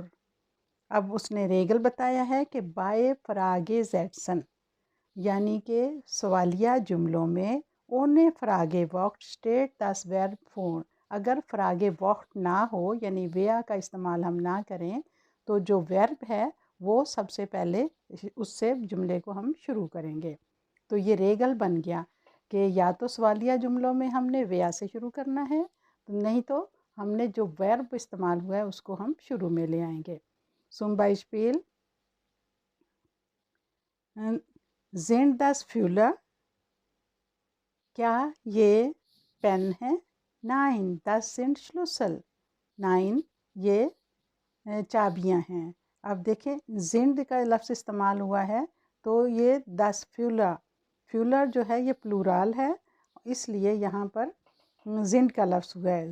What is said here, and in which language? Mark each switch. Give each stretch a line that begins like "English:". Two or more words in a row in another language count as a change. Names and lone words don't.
Urdu: اب اس نے ریگل بتایا ہے کہ
German: bei Fragesätzen
Urdu: یعنی کہ سوالیہ جملوں میں
German: ohne Frage Wort steht das Verb vor,
Urdu: اگر
German: Frage Wort
Urdu: نہ ہو یعنی ویا کا استعمال ہم نہ کریں تو جو ورب ہے وہ سب سے پہلے اس سے جملے کو ہم شروع کریں گے۔ تو یہ ریگل بن گیا کہ یا تو سوالیہ جملوں میں ہم نے ویا سے شروع کرنا ہے، نہیں تو ہم نے جو ورب استعمال ہوا ہے اس کو ہم شروع میں لے آئیں گے۔
German: zum Beispiel sind das Füller؟
Urdu: کیا یہ پین ہے؟
German: Nein, das sind Schlüssel۔ Nein،
Urdu: یہ چابیاں ہیں۔ اب دیکھیں زند کا لفظ استعمال ہوا ہے تو یہ
German: das Füller
Urdu: جو ہے یہ پلورال ہے، اس لیے یہاں پر زند کا لفظ ہوا ہے۔